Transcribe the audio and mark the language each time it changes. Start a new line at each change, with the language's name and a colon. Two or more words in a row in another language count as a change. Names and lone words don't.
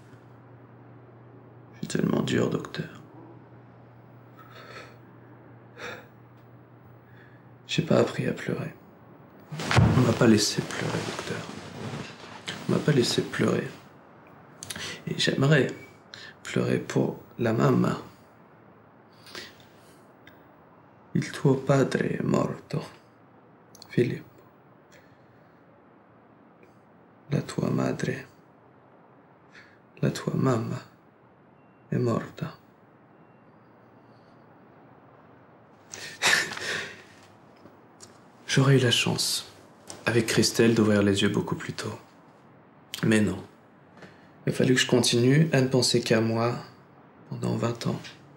French: Je suis tellement dur, docteur. J'ai pas appris à pleurer. On m'a pas laissé pleurer, docteur. On m'a pas laissé pleurer. Et j'aimerais pleurer pour la mamma.
Italian: Il tuo padre è morto, Filippo. La tua madre, la tua mamma è morta.
French: J'aurais eu la chance, avec Christelle, d'ouvrir les yeux beaucoup plus tôt. Mais non. Il a fallu que je continue à ne penser qu'à moi pendant 20 ans.